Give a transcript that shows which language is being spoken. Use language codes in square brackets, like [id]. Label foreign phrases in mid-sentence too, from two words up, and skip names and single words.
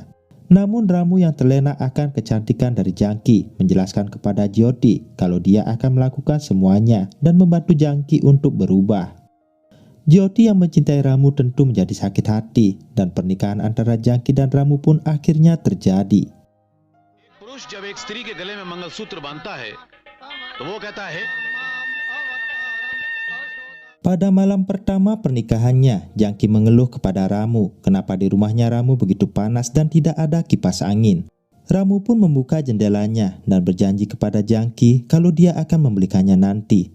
[id] Namun Ramu yang terlena akan kecantikan dari Jangki menjelaskan kepada Jyoti kalau dia akan melakukan semuanya dan membantu Jangki untuk berubah. Jyoti yang mencintai Ramu tentu menjadi sakit hati dan pernikahan antara Jangki dan Ramu pun akhirnya terjadi. [hi] पुरुष जब एक स्त्री के गले में मंगलसूत्र बांधता है तो वो कहता है [id] Pada malam pertama pernikahannya, Jangki mengeluh kepada Ramu kenapa di rumahnya Ramu begitu panas dan tidak ada kipas angin. Ramu pun membuka jendelanya dan berjanji kepada Jangki kalau dia akan membelikannya nanti.